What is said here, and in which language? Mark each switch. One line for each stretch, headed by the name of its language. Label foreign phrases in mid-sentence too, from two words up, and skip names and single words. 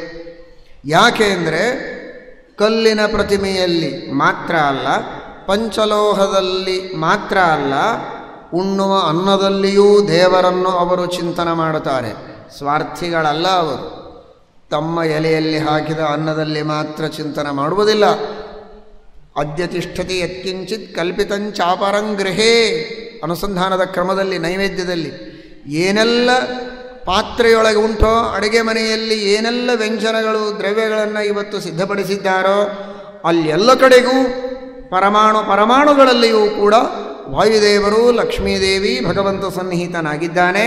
Kannada: ಯಾಕೆ ಅಂದರೆ ಕಲ್ಲಿನ ಪ್ರತಿಮೆಯಲ್ಲಿ ಮಾತ್ರ ಅಲ್ಲ, ಪಂಚಲೋಹದಲ್ಲಿ ಮಾತ್ರ ಅಲ್ಲ, ಉಣ್ಣುವ ಅನ್ನದಲ್ಲಿಯೂ ದೇವರನ್ನು ಅವರು ಚಿಂತನೆ ಮಾಡುತ್ತಾರೆ. ಸ್ವಾರ್ಥಿಗಳಲ್ಲ ಅವರು. ತಮ್ಮ ಎಲೆಯಲ್ಲಿ ಹಾಕಿದ ಅನ್ನದಲ್ಲಿ ಮಾತ್ರ ಚಿಂತನೆ ಮಾಡುವುದಿಲ್ಲ.
Sanskrit: ಅದ್ಯ ತಿಷ್ಠತಿ ಯತ್ಕಿಂಚಿತ್ ಕಲ್ಪಿತಂಚಾಪರಂಗೃಹೇ
Kannada: ಅನುಸಂಧಾನದ ಕ್ರಮದಲ್ಲಿ, ನೈವೇದ್ಯದಲ್ಲಿ ಏನೆಲ್ಲ ಪಾತ್ರೆಯೊಳಗೆ ಉಂಟೋ, ಅಡುಗೆ ಮನೆಯಲ್ಲಿ ಏನೆಲ್ಲ ವ್ಯಂಜನಗಳು ದ್ರವ್ಯಗಳನ್ನು ಇವತ್ತು ಸಿದ್ಧಪಡಿಸಿದ್ದಾರೋ ಅಲ್ಲೆಲ್ಲ ಕಡೆಗೂ ಪರಮಾಣುಗಳಲ್ಲಿಯೂ ಕೂಡ ವಾಯುದೇವರು, ಲಕ್ಷ್ಮೀದೇವಿ, ಭಗವಂತ ಸನ್ನಿಹಿತನಾಗಿದ್ದಾನೆ.